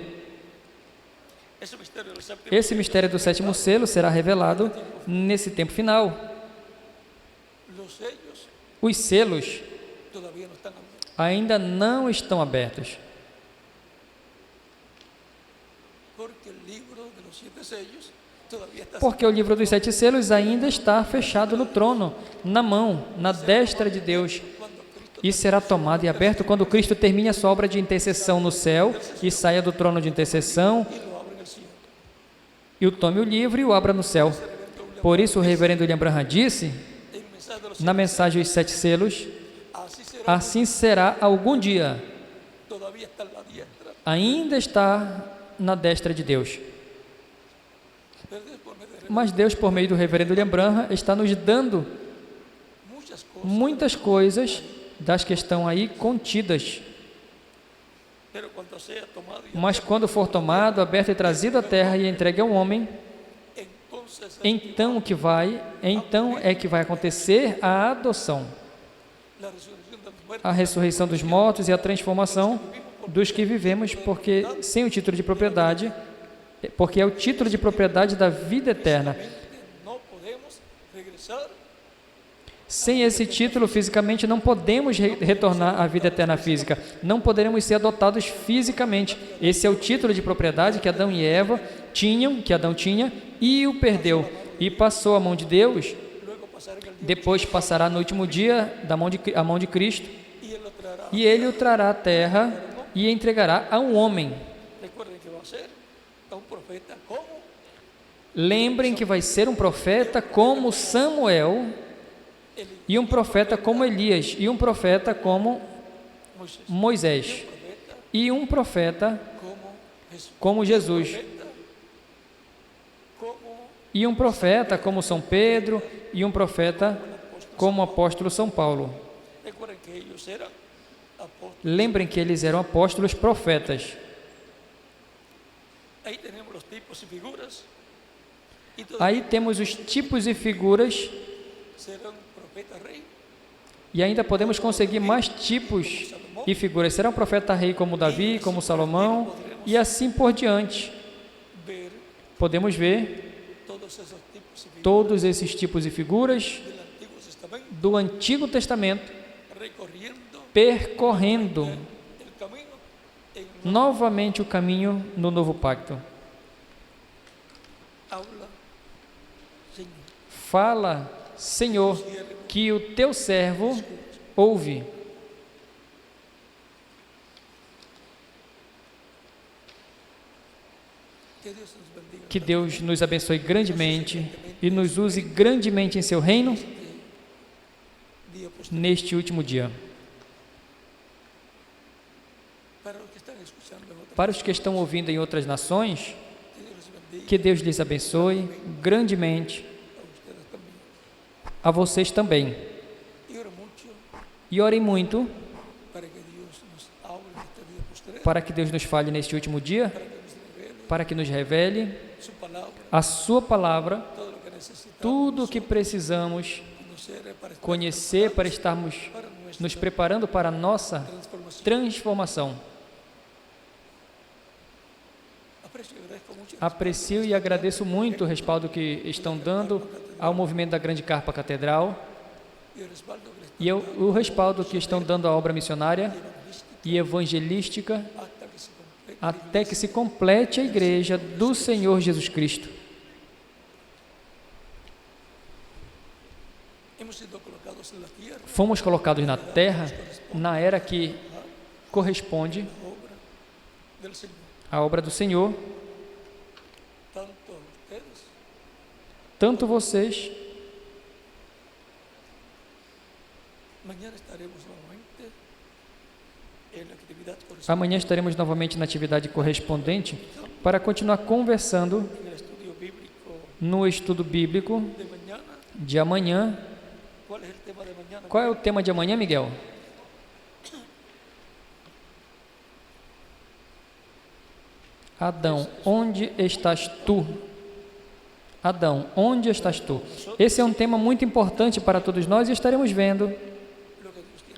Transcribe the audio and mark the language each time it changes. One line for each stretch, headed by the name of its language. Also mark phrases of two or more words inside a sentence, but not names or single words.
Spanish: ese misterio del séptimo
Portuguese: Esse mistério do sétimo selo será revelado nesse tempo final.
Spanish: los sellos
Portuguese: Os selos
Spanish: todavía no están abiertos.
Portuguese: ainda não estão abertos,
Spanish: Porque el libro de los 7 sellos todavía está
Portuguese: porque o livro dos 7 selos ainda está fechado no trono, na mão, na destra de Deus,
Spanish: cuando Cristo
Portuguese: e será tomado e aberto quando Cristo termine a sua obra de intercessão no céu e saia do trono de intercessão
Spanish: y lo abre en el cielo.
Portuguese: e o tome o livro e o abra no céu. Por isso o reverendo William Branham disse,
Spanish: El mensaje de los
Portuguese: na mensagem Os 7 selos,
Spanish: así será,
Portuguese: assim será algum dia,
Spanish: todavía está en la diestra.
Portuguese: ainda está na destra de Deus.
Spanish: Pero después me diré
Portuguese: Mas Deus, por meio do reverendo William Branham, está nos dando
Spanish: muchas cosas,
Portuguese: muitas coisas das que estão aí contidas.
Spanish: pero cuando sea tomado y
Portuguese: Mas quando for tomado, aberto e trazido à terra e entregue ao homem,
Spanish: entonces
Portuguese: então é que vai acontecer a adoção,
Spanish: la resurrección de los muertos,
Portuguese: a ressurreição dos mortos e a transformação dos que vivemos, porque sem o título de propriedade, porque é o título de propriedade da vida eterna.
Spanish: no podemos regresar
Portuguese: Sem esse título, fisicamente, não podemos retornar à vida eterna física. Não poderemos ser adotados fisicamente. Esse é o título de propriedade que Adão e Eva tinham, que Adão tinha, e o perdeu. E passou à mão de Deus,
Spanish: luego pasar en el día
Portuguese: depois passará no último dia a mão de Cristo,
Spanish: y él lo traerá.
Portuguese: e Ele o trará à terra e entregará a um homem.
Spanish: Recuerden que va a ser a un profeta como
Portuguese: Lembrem que vai ser um profeta como Samuel, Eli, e um profeta como Elias, e um profeta como Moisés, Moisés, profeta e um profeta
Spanish: como Jesús,
Portuguese: como Jesus, profeta como e um profeta como São Pedro, e um profeta como o apóstolo São Paulo.
Spanish: recuerden que ellos eran apóstoles.
Portuguese: Lembrem que eles eram apóstolos profetas.
Spanish: Ahí tenemos los tipos y figuras y
Portuguese: Aí temos os tipos e figuras,
Spanish: serán profeta rey,
Portuguese: e ainda podemos conseguir mais tipos e figuras. Será um profeta rei como Davi, como Salomão, e assim por diante. ver Podemos ver
Spanish: todos esos tipos y figuras
Portuguese: todos esses tipos e figuras
Spanish: del Antiguo Testamento
Portuguese: do Antigo Testamento
Spanish: recorriendo
Portuguese: percorrendo
Spanish: el camino en
Portuguese: novamente o caminho no novo pacto.
Spanish: habla, Señor,
Portuguese: Fala, Senhor, que o teu servo ouve.
Spanish: que Dios nos bendiga
Portuguese: Que Deus nos abençoe grandemente e nos use grandemente em seu reino
Spanish: día posterior.
Portuguese: neste último dia.
Spanish: Para los que están escuchando en otras,
Portuguese: Para os que estão ouvindo em outras nações,
Spanish: que Dios les bendiga
Portuguese: que Deus lhes abençoe grandemente,
Spanish: a ustedes también.
Portuguese: a vocês também.
Spanish: Y oro mucho
Portuguese: E orem muito
Spanish: para que Dios nos hable en este día posterior,
Portuguese: para que Deus nos fale neste último dia, para que nos revele para que nos revele
Spanish: su palabra,
Portuguese: a sua palavra,
Spanish: todo lo que necesitamos
Portuguese: tudo o que precisamos
Spanish: conocer para estar
Portuguese: conhecer para estarmos
Spanish: para nuestra
Portuguese: nos preparando para a nossa
Spanish: transformación.
Portuguese: transformação.
Spanish: Aprecio y agradezco mucho
Portuguese: Aprecio e agradeço muito o respaldo que estão dando ao movimento da Grande Carpa Catedral
Spanish: y el respaldo que les
Portuguese: e o respaldo que estão dando à obra missionária e evangelística
Spanish: hasta que
Portuguese: até que se se complete complete a igreja do Senhor Jesus Cristo.
Spanish: hemos sido colocados en la tierra,
Portuguese: Fomos colocados na terra na era que corresponde
Spanish: la obra del Señor,
Portuguese: à obra do Senhor,
Spanish: tanto a ustedes
Portuguese: tanto vocês.
Spanish: mañana estaremos nuevamente en la actividad correspondiente
Portuguese: Amanhã estaremos novamente na atividade correspondente para continuar conversando
Spanish: en el estudio bíblico
Portuguese: no estudo bíblico
Spanish: de mañana.
Portuguese: de amanhã.
Spanish: ¿Cuál es el tema de mañana?
Portuguese: Qual é o tema de amanhã, Miguel? Adão, onde estás tu? Adão, onde estás tu? Esse é um tema muito importante para todos nós e estaremos vendo
Spanish: lo que Dios tiene.